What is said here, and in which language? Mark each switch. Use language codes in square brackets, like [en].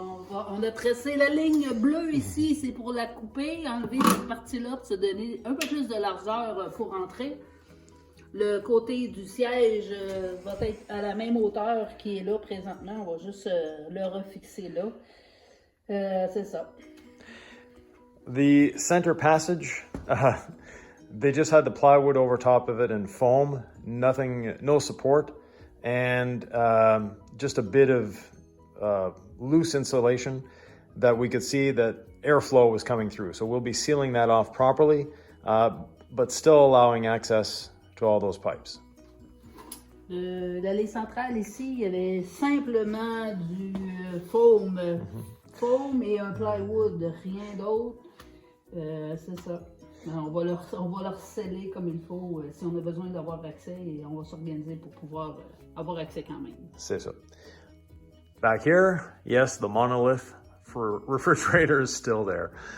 [fr] On a tracé la ligne bleue ici, c'est pour la couper, enlever cette partie-là pour se donner un peu plus de largeur pour entrer. Le côté du siège va être à la même hauteur qui est là présentement. On va juste le refixer là. C'est ça. [en] The center passage, they just had the plywood over top of it and foam, nothing, no support, and just a bit of loose insulation that we could see that airflow was coming through. So we'll be sealing that off properly, but still allowing access to all those pipes. [fr] L'allée centrale ici, il y avait simplement du foam, foam et un plywood, rien d'autre. C'est ça. On va leur sceller comme il faut si on a besoin d'avoir accès et on va s'organiser pour pouvoir avoir accès quand même. C'est ça. [en] Back here, yes, the monolith for refrigerator is still there.